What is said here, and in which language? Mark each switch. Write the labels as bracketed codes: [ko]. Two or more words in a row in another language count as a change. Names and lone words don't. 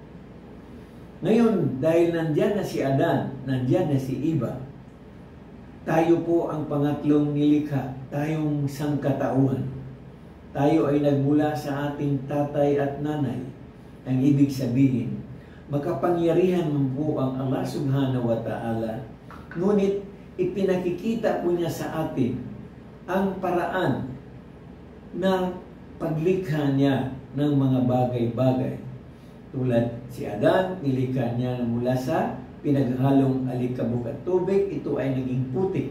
[tl] Ngayon, dahil nandyan na si Adan, nandyan na si Iba, tayo po ang pangatlong nilikha, tayong sangkatauhan. Tayo ay nagmula sa ating tatay at nanay. Ang ibig sabihin, makapangyarihan man po ang Allah [ar] سبحانه وتعالى, [tl] ngunit ipinakikita po niya sa atin ang paraan na paglikha niya ng mga bagay-bagay. Tulad si Adan, nilikha niya mula sa pinaghalong alikabok at tubig, ito ay naging putik.